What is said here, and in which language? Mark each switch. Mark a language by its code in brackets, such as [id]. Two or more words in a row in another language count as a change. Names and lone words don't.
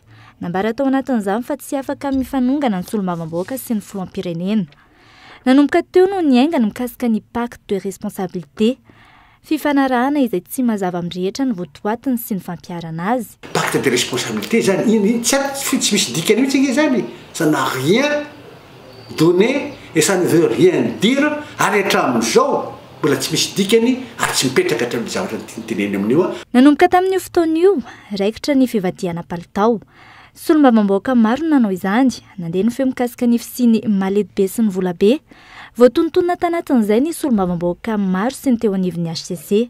[mg] Nambara tao anatin'izany fa tsy afaka mifanongana ny solombavambahoaka sy ny filoham-pirenena. Nanomboka teo no niaingana mikasika ny [fr] pacte de responsabilité, [mg] fifanarahana izay tsy mazava amrehetra ny votoatiny sy ny fampiarana azy. [fr] Pacte de responsabilité [mg] zany iny tsy misy dikany mihitsy zany. [fr] Ça n'a rien donné et ça ne veut rien dire [mg] ary hatramin'izao mbola tsy misy dikany ary tsy mipetraka hatramin'ny zavatra teneny amin'io. Nanomboka tamin'io fotoan'io raikitra ny fivadiana palitao. Solombavambahoaka maro nanao izany, nandeha ny feo mikasika ny fisiny malehibe sy ny volabe. Voatontonona tanatin'izay ny solombavambahoaka maro sy ny teo anivon'ny HCC.